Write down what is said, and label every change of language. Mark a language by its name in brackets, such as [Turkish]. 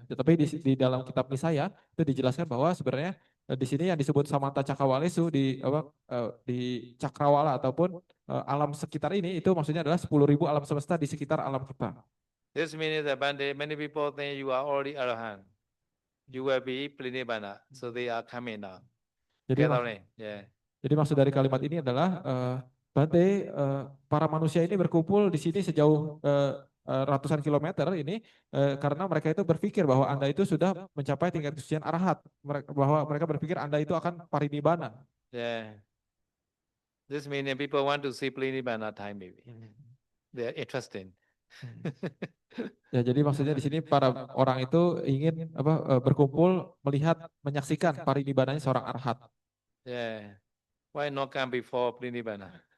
[Indonesian] Tetapi di dalam kitab Nisaya itu dijelaskan bahwa sebenarnya di sini yang disebut Samanta Cakawalesu di apa di Cakrawala ataupun alam sekitar ini itu maksudnya adalah 10.000 alam semesta di sekitar alam kita. [English] This means that many people think you are already Arahant. You will be Plinibbana. So they are coming now. [Indonesian] Jadi [English] Gathering. Yeah. [Indonesian] Jadi maksud dari kalimat ini adalah Bante, para manusia ini berkumpul di sini sejauh ratusan kilometer ini karena mereka itu berpikir bahwa Anda itu sudah mencapai tingkat kesucian arahat, bahwa mereka berpikir Anda itu akan parinibbana. [English] Yeah. This means people want to see Plinibbana time maybe. They are interested. [Indonesian] Ya, jadi maksudnya di sini para orang itu ingin apa berkumpul melihat menyaksikan parinibbananya seorang arahat. [English] Yeah. Why not come before Plinibbana?